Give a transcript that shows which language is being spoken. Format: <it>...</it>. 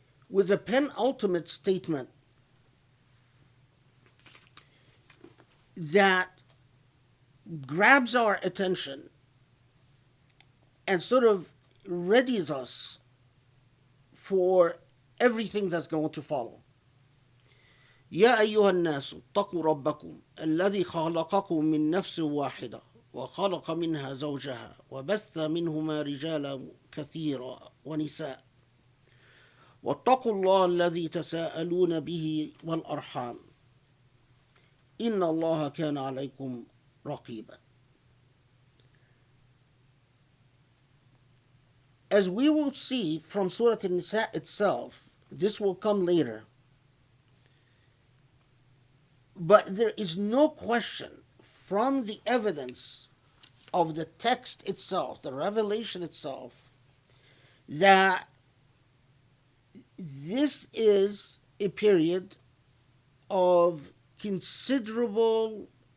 <en>with a penultimate statement that grabs our attention and sort of readies us for everything that's going to follow.</en> <ar>يا أيها الناس اتقوا ربكم الذي خلقكم من نفس واحدة وخلق منها زوجها وبث منهما رجالا كثيرا ونساء واتقوا الله الذي تساءلون به والأرحام إن الله كان عليكم رقيبا.</ar> <en>As we will see from Surah Al-Nisa itself, this will come later, but there is no question from the evidence of the text itself, the revelation itself, that this is a period of considerable</en>